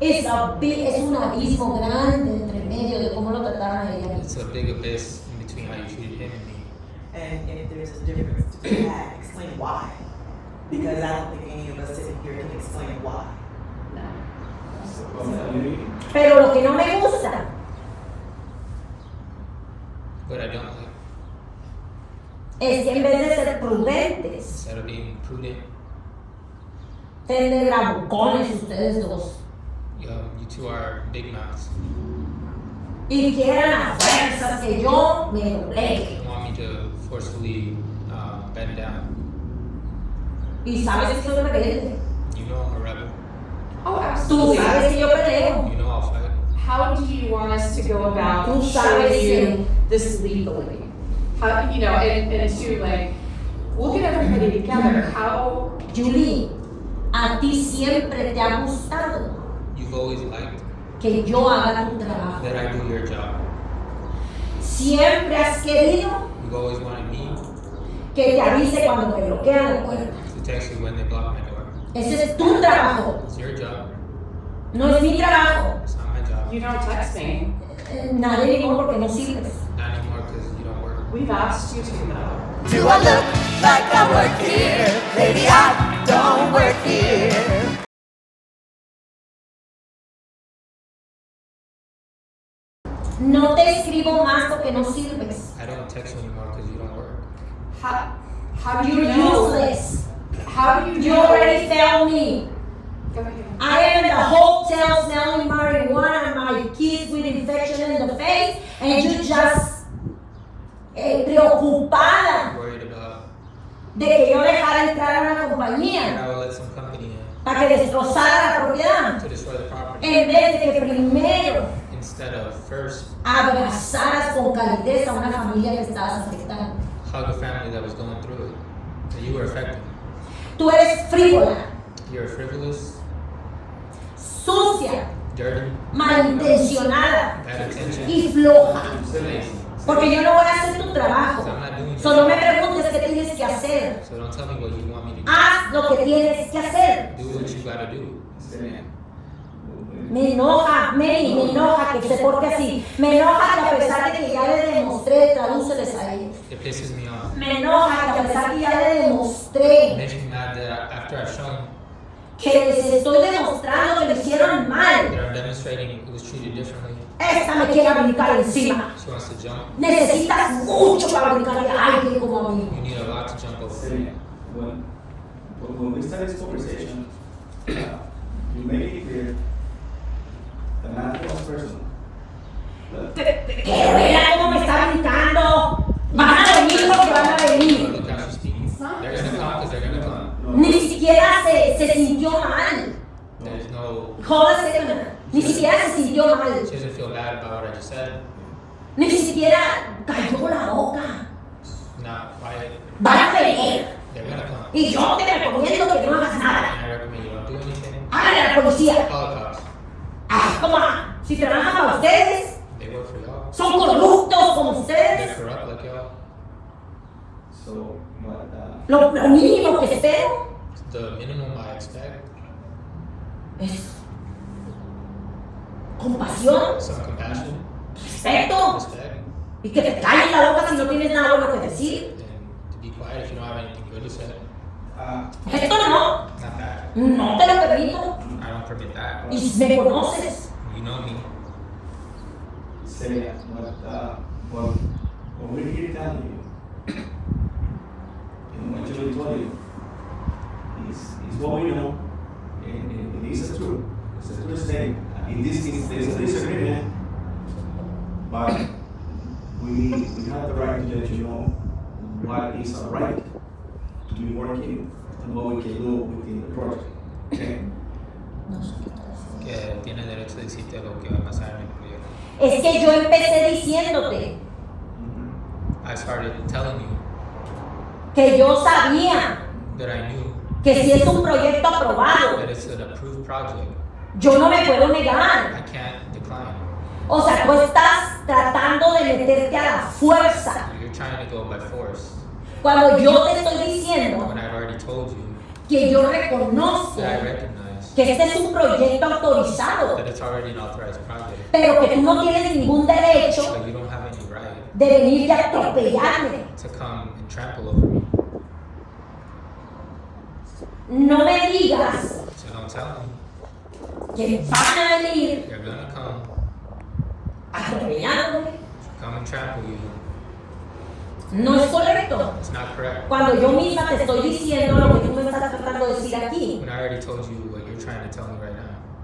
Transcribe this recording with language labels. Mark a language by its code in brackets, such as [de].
[es] Es un abismo grande entre medio de cómo lo trataron a ella. [en] It's a big abyss in between how you treated him and me. And if there's a difference to be had, explain why. Because I don't think any of us sitting here can explain why. [es] Pero lo que no me gusta [en] But I don't like, [es] es que en vez de ser prudentes, [en] instead of being prudent, [es] Ustedes de bravucones, ustedes dos. [en] You two are big mouths. [es] Y quieren a fuerzas que yo me doblegue. [en] You want me to forcefully bend down. [es] Y sabes que soy rebelde. [en] You know I'm a rebel. Oh, [es] Tú [en] absolutely. [es] sabes que yo peleo. [en] You know I'll fight. How do you want us to go about [es] Tú sabes [en] showing you [es] que- [en] this legally? How, you know, and to like, we'll get everybody together. How, [es] Julie, a ti siempre te ha gustado [en] You've always liked [es] que yo haga tu trabajo. [en] that I do your job. [es] Siempre has querido [en] You've always wanted me [es] que te avise cuando te bloquean la puerta. [en] to text you when they block my door. [es] Ese es tu trabajo, [en] It's your job. [es] no es mi trabajo. [en] It's not my job. you don't text me. [es] Nada [en] anymore [es] porque no sirves. [en] Not anymore because you don't work. We've asked you to though. Do I look like I work here? Baby, I don't work here. [es] No te escribo más porque no sirves. [en] I don't text you anymore because you don't work. How do you You're know? useless. How do you You know? already failed me. Go ahead. I am in the hotel smelling marijuana and my kids with infection in the face, and you just [es] preocupada [en] Worried about [es] de que yo dejara entrar a una [en] that [es] compañía [en] I will let some company in [es] para que destrozara la propiedad, [en] to destroy the property [es] en vez de que primero [en] instead of first [es] abrazaras con calidez a una familia que estabas afectando. [en] hug a family that was going through it, that you were affecting. [es] Tú eres frívola, [en] You're frivolous, [es] sucia, [en] dirty, [es] malintencionada [en] bad intention, [es] y floja. [en] lazy. [es] Porque yo no voy a hacer tu trabajo. [en] So I'm not doing [es] Solo me [en] it. [es] preguntes qué tienes que hacer. [en] So don't tell me what you want me to do. [es] Haz lo que tienes que hacer. [en] Do what you gotta do. [es] Me enoja, me enoja que se porte así. Me enoja que a pesar de que ya le demostré, tradúceles a ellos. [en] It pisses me off. [es] Me enoja que a pesar que ya le [en] It [es] demostré [en] makes me mad that after I've shown [es] que les estoy demostrando que lo hicieron mal, [en] that I'm demonstrating it was treated differently, [es] esta me quiere brincar encima. [en] she wants to jump. [es] Necesitas mucho para brincarle a alguien como a mí. [en] You need a lot to jump over. Celia, when we started this conversation, you made it clear that nothing was personal. [es] Que vea cómo me está brincando. Van a venir porque van a venir. [en] Look how she's speaking. They're gonna come because they're gonna come. [es] Ni siquiera se sintió mal. [en] There's no, [es] Jódase, ni siquiera se sintió mal. [en] she doesn't feel bad about what I just said. [es] Ni siquiera cayó la boca. [en] Not quiet. [es] Van a venir. [en] They're gonna come. [es] Y yo te recomiendo que no hagas nada. [en] And I recommend you don't do anything. [es] Hágale a la policía. [en] Call the cops. [es] Ah, ¿cómo? Si trabajan para ustedes, [en] They work for y'all. [es] son corruptos como [en] They're [es] ustedes. [en] corrupt like y'all. So, what, [es] Lo mínimo que espero [en] The minimum I expect, [es] es compasión, [en] some compassion, [es] respeto [en] respect, [es] y que te calles la boca si no tienes nada bueno que decir. [en] and to be quiet if you don't have anything good to say. [es] Esto no, [en] Not that. [es] no te lo permito. [en] I don't permit that. [es] Y me conoces. [en] You know me. Celia, what we're here telling you, and what Julie told you, is what we know, and it is a truth. It's a true statement. In this case, there's a disagreement, but we have the right to let you know what is our right to be working and what we can do within the project. Okay? [es] Que tiene derecho de decirte lo que va a pasar en el proyecto. Es que yo empecé diciéndote [en] I started telling you [es] que yo sabía [en] that I knew [es] que si es un proyecto aprobado, [en] that it's an approved project. [es] yo no me puedo negar. [en] I can't decline. [es] O sea, tú estás tratando de meterte a la fuerza. [en] You're trying to go by force [es] Cuando yo te estoy diciendo [en] when I've already told you [es] que yo reconozco [en] that I recognize [es] que este es un proyecto autorizado, [en] that it's already an authorized project, [es] pero que tú no tienes ningún derecho [en] but you don't have any right [es] de venir y atropellarme. [en] to come and trample over me. [es] No me digas [en] So don't tell me [es] que van a venir [en] they're gonna come [es] atropellándome [en] and trample you [es] No es correcto. [en] It's not correct. [es] Cuando yo misma te estoy diciendo lo que tú me estás tratando de decir aquí. [en] When I already told you what you're trying to tell me right now.